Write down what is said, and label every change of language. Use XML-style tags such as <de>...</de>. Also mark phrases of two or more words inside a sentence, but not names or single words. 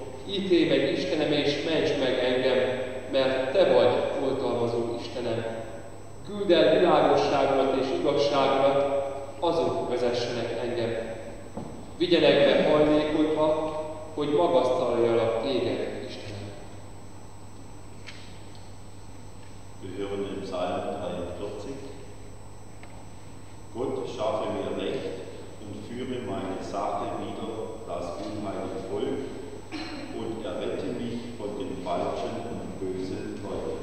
<hu>Ítélj meg, Istenem, és ments meg engem, mert Te vagy oltalmazó Istenem. Küldd el világosságodat és igazságodat, azok vezessenek engem. Vigyenek be hajlékodva, hogy magasztaljalak Téged, Istenem.</hu> <de>Wir hören den Psalm 43. Gott, schaffe mir Recht und führe meine Sache wieder das unheilige Volk und errette mich von den falschen und bösen Leuten.</de>